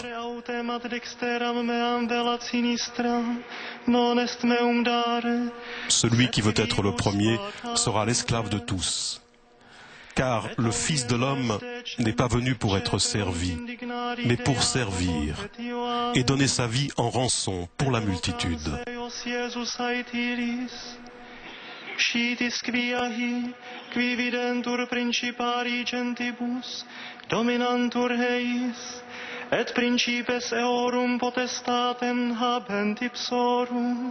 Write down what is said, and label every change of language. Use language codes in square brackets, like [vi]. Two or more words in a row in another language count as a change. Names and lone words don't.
[fr] Celui qui veut être le premier sera l'esclave de tous. Car le Fils de l'homme n'est pas venu pour être servi, mais pour servir et donner sa vie en rançon pour la multitude. [la] Scitis quiahi, qui videntur principari gentibus, dominantur eis, et principes eorum potestatem habent ipsorum.